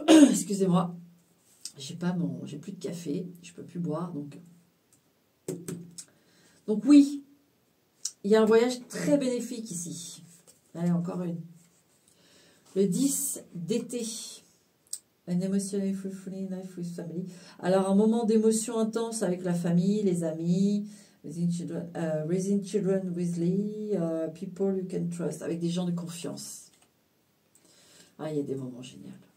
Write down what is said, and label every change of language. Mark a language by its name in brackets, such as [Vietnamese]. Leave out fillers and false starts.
[French] Excusez-moi. J'ai plus de café, je peux plus boire, donc oui, il y a un voyage très bénéfique ici. Allez, encore une. Le 10 d'été. [English] An emotional fulfilling life with family. [French] Alors, un moment d'émotion intense avec la famille, les amis, [English] raising children wisely, people you can trust, [French] avec des gens de confiance. Ah, il y a des moments géniaux.